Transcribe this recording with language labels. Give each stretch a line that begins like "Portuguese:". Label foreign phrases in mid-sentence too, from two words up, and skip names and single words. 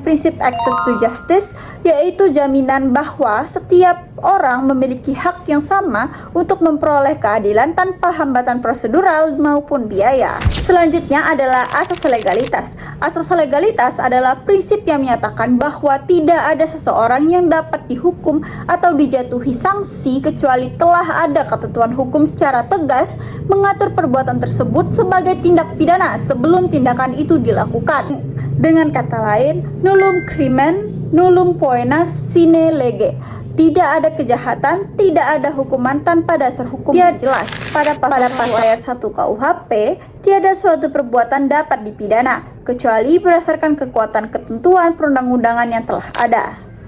Indonesian: prinsip
English: access to justice,
Indonesian: yaitu jaminan bahwa setiap orang memiliki hak yang sama untuk memperoleh keadilan tanpa hambatan prosedural maupun biaya. Selanjutnya adalah asas legalitas. Asas legalitas adalah prinsip yang menyatakan bahwa tidak ada seseorang yang dapat dihukum atau dijatuhi sanksi kecuali telah ada ketentuan hukum secara tegas mengatur perbuatan tersebut sebagai tindak pidana sebelum tindakan itu dilakukan. Dengan kata lain,
Latin: nullum crimen, nullum poena sine lege.
Indonesian: Tidak ada kejahatan, tidak ada hukuman tanpa dasar hukum yang jelas. Pada pasal ayat 1 KUHP, tiada suatu perbuatan dapat dipidana, kecuali berdasarkan kekuatan ketentuan perundang-undangan yang telah ada.